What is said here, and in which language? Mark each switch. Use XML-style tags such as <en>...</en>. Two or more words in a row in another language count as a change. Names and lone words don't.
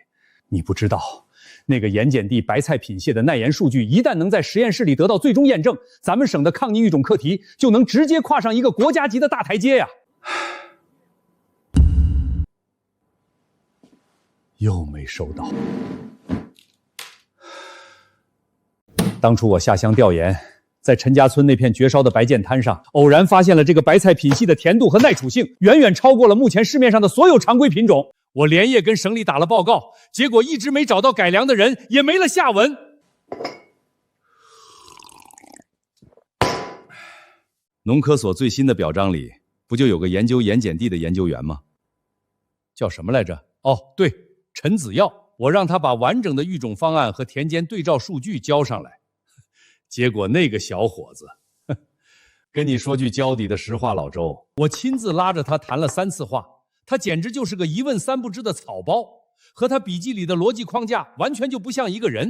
<zh>你不知道，那個鹽鹼地白菜品系的耐鹽數據一旦能在實驗室裡得到最終驗證，咱們省的抗逆育種課題就能直接跨上一個國家級的大台階呀。又沒收到。當初我下鄉調研， 在陈家村那片绝烧的白箭滩上，偶然发现了这个白菜品系的甜度和耐储性遠遠超過了目前市面上的所有常規品種。我連夜跟省裡打了報告，結果一直沒找到改良的人，也沒了下文。農科所最新的表彰裡，不就有個研究鹽鹼地的研究員嗎？叫什麼來着？哦，對，陳子耀。我讓他把完整的育種方案和田間對照數據交上來。結果那個小伙子，跟你說句交底的實話，老周，我親自拉着他談了3次話，他簡直就是個一問三不知的草包，和他筆記裡的邏輯框架完全就不像一個人。</zh>